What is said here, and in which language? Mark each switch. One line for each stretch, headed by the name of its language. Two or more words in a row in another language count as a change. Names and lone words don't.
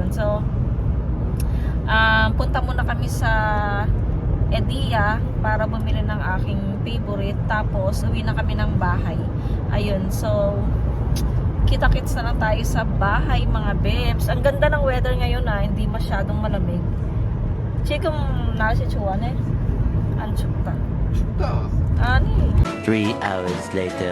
Filipino: So, punta muna kami sa Edia para bumili ng aking favorite. Tapos, uwi na kami ng bahay. Ayun, so kita-kits na lang tayo sa bahay mga bebs. Ang ganda ng weather ngayon hindi masyadong malamig.
Korean: 지금 날씨 좋아네? 안 춥다. 춥다. 아니.
English: 3 hours later.